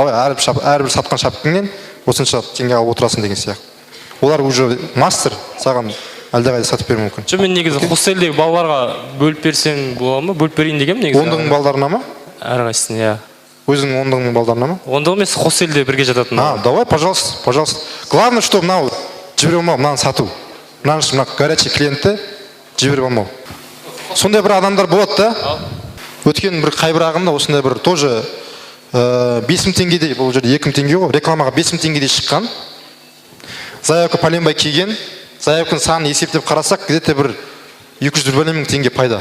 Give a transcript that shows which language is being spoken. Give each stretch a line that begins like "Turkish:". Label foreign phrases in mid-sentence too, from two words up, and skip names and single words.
Kazakh: Давай әрбір сатқан шапкаңнен осынша теңге алып отырасың деген сияқты. Олар
Russian: уже мастер,
Kazakh: саған әлдеқайда сатып беруі мүмкін. Жоқ, мен негізі хостелдегі балаларға бөліп берсем бола ма? Бөліп берейін дегенмін негізі. 10-ның балдарына ма? Әрқайсысын, иә. Өзіңнің 10-ның балдарына ма? 10 емес, хостелде бірге жататын.
Russian: Давай, пожалуйста, пожалуйста. Главное, что
Kazakh: мынау жібере алмау, мынаны сату. Мына
Russian: горячий клиентті
Kazakh: жіберіп алмау. Сондай бір адамдар болады да. Өткен бір қайбір ағымда осындай бір тоже 5.000 теңгедей, бұл жерде 2.000 теңге ғой, рекламаға 5.000 теңгедей шыққан. Заявка пәленбай киген, заявканың санын есептеп қарасақ, где-то бір 200 мың теңге пайда.